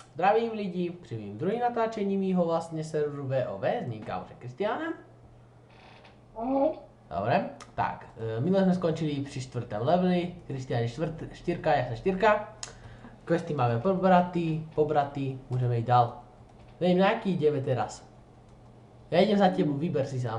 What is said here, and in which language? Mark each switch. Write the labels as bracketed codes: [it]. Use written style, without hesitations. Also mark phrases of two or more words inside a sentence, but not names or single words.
[cs] Zdravím lidi při mým druhým natáčení mýho vlastne serveru VOV s ním kámošem Kristiánem. Ahoj. [sk] Dobre, tak, minule sme skončili pri 4. leveli, Kristián je 4, ja som 4. Questy máme pobratý, môžeme ísť dál. Neviem, na aký ideme teraz. Ja idem za tebou, vyber si sám.